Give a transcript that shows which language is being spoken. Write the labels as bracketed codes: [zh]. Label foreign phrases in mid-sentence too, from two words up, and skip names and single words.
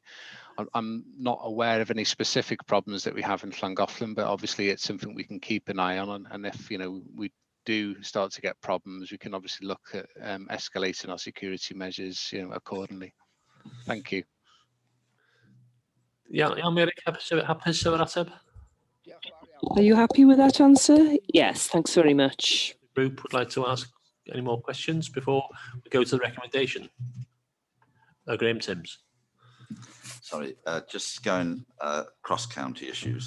[en] I'm not aware of any specific problems that we have in Llangollen, but obviously it's something we can keep an eye on. And if we do start to get problems, we can obviously look at escalating our security measures accordingly. Thank you. Yeah, [cy] Meirig, hapus efo'r ateb? [en] Are you happy with that answer? Yes, thanks very much. The group would like to ask any more questions before we go to the recommendation. Graham Timms. Sorry, just going cross-county issues.